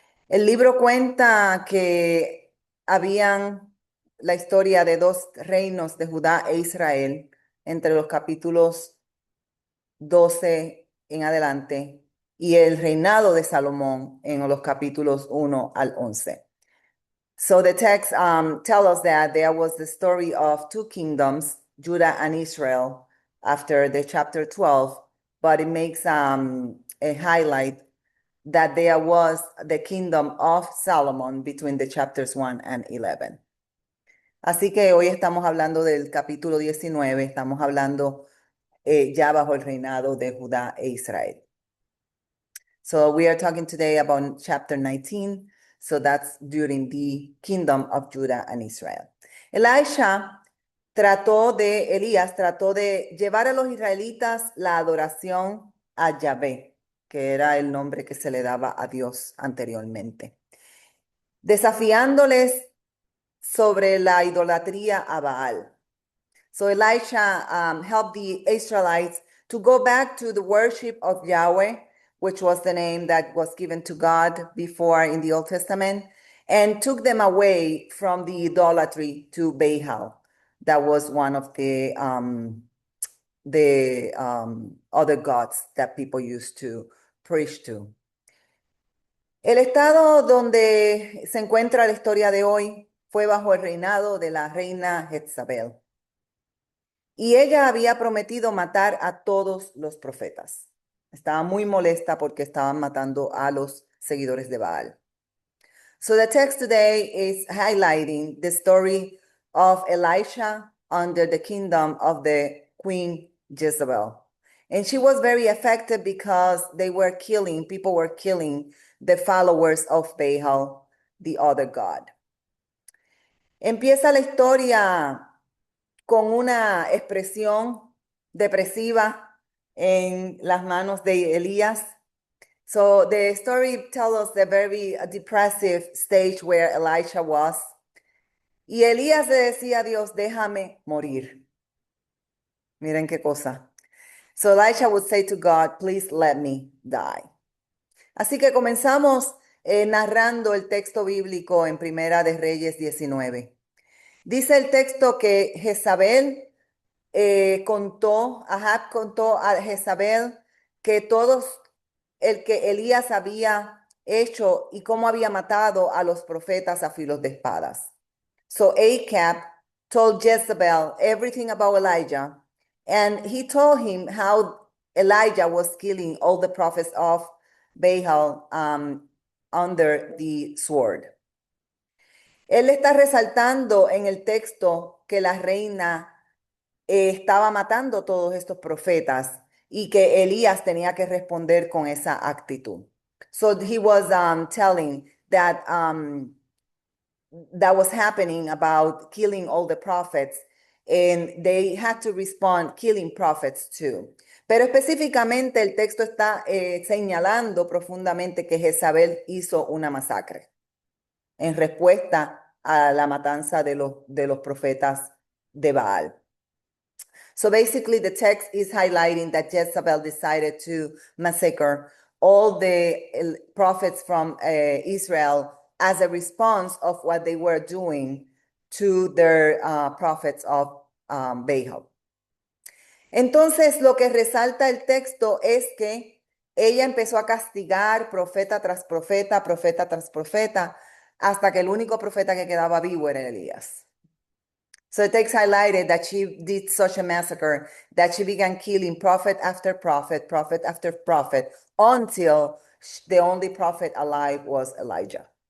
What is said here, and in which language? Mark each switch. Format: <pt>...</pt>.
<es>El libro cuenta que habían la historia de dos reinos de Judá e Israel entre los capítulos 12 en adelante y el reinado de Salomón en los capítulos 1 al 11.</es> <en>So the text tells us that there was the story of two kingdoms, Judah and Israel, after the chapter 12, but it makes a highlight that there was the kingdom of Solomon between the chapters 1 and 11.</en> <es>Así que hoy estamos hablando del capítulo 19, estamos hablando ya bajo el reinado de Judá e Israel.</es> <en>So we are talking today about chapter 19, so that's during the kingdom of Judah and Israel.</en> <es>Elías trató de llevar a los israelitas la adoración a Yahvé, que era el nombre que se le daba a Dios anteriormente, desafiándoles sobre la idolatría a Baal.</es> <en>So Elisha helped the Israelites to go back to the worship of Yahweh, which was the name that was given to God before in the Old Testament, and took them away from the idolatry to Baal. That was one of the other gods that people used to preach to.</en> <es>El estado donde se encuentra la historia de hoy fue bajo el reinado de la reina Jezabel. Y ella había prometido matar a todos los profetas. Estaba muy molesta porque estaban matando a los seguidores de Baal.</es> <en>So the text today is highlighting the story of Elisha under the kingdom of the Queen Jezebel. And she was very affected because people were killing the followers of Baal, the other god.</en> <es>Empieza la historia con una expresión depresiva en las manos de Elías.</es> <en>So the story tells us the very depressive stage where Elisha was.</en> <es>Y Elías le decía a Dios, déjame morir. Miren qué cosa.</es> <en>So Elisha would say to God, please let me die.</en> <es>Así que comenzamos narrando el texto bíblico en Primera de Reyes 19. Dice el texto que Jezabel Ahab contó a Jezabel que el que Elías había hecho y cómo había matado a los profetas a filos de espadas.</es> <en>So Ahab told Jezebel everything about Elijah, and he told him how Elijah was killing all the prophets of Baal under the sword.</en> <es>Él está resaltando en el texto que la reina estaba matando todos estos profetas y que Elías tenía que responder con esa actitud.</es> <en>So he was telling that that was happening about killing all the prophets, and they had to respond killing prophets too.</en> <es>Pero específicamente el texto está señalando profundamente que Jezabel hizo una masacre en respuesta a la matanza de los profetas de Baal.</es> <en>So basically, the text is highlighting that Jezebel decided to massacre all the prophets from Israel as a response of what they were doing to their prophets of Baal.</en> <es>Entonces, lo que resalta el texto es que ella empezó a castigar profeta tras profeta, profeta tras profeta, hasta que el único profeta que quedaba vivo era Elías.</es> <en>So the text highlighted that she did such a massacre that she began killing prophet after prophet, prophet after prophet, until the only prophet alive was Elijah.</en>